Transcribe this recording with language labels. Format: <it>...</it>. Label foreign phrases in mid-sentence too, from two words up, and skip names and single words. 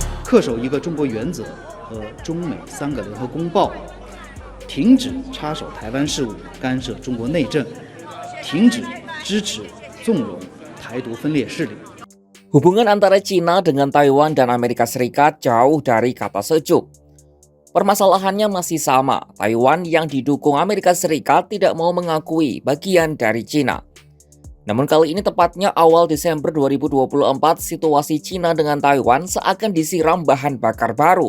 <zh>恪守一个中国原则和中美3个联合公报，停止插手台湾事务、干涉中国内政，停止支持纵容台独分裂势力。</zh> <id>Hubungan antara Cina dengan Taiwan dan Amerika Serikat jauh dari kata sejuk. Permasalahannya masih sama, Taiwan yang didukung Amerika Serikat tidak mau mengakui bagian dari Cina. Namun kali ini tepatnya awal Desember 2024, situasi Cina dengan Taiwan seakan disiram bahan bakar baru.</id>